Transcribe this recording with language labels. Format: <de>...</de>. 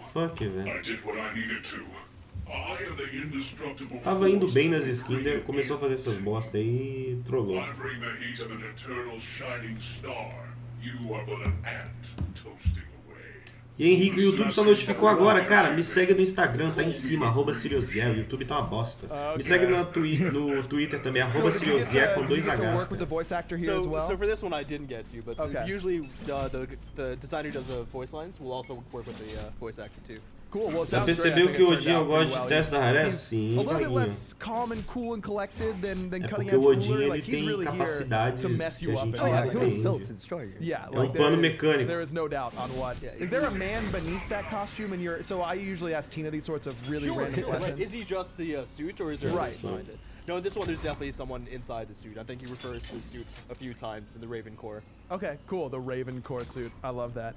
<pt>Fuck, velho.</pt> <en>I did what I needed to. I am the indestructible.</en> <pt>Tava indo bem nas skins, daí começou a fazer essas bosta aí e trollou.</pt> <en>I bring the heat of an eternal shining star. You are but an ant toasting away.</en> <pt>E Henrique, o YouTube só notificou agora, cara. Me segue no Instagram, tá em cima, @SeriouSzero. O YouTube tá uma bosta. Me segue no Twitter também, @SeriouSzero com 2 Hs.</pt> <en>So for this one I didn't get to, but usually the designer who does the voice lines will also work with the voice actor too. Cool. Well,</en> <pt>já percebeu que o Odin eu gosto de teste da Hera? Sim,</pt> <en>a little bit less calm and cool and collected than Cutting Edge.</en> <pt>Porque o Odin ele tem capacidades que a gente aprende.</pt> <en>Yeah,</en> <pt>é plano mecânico.</pt> <en>There is no doubt on what. Is there a man beneath that costume? And so I usually ask Tina these sorts of really random questions. Is he just the suit, or is there a person behind it? No, in this one there's definitely someone inside the suit. I think he refers to the suit a few times in the Raven Core. Okay, cool. The Raven Core suit. I love that.</en>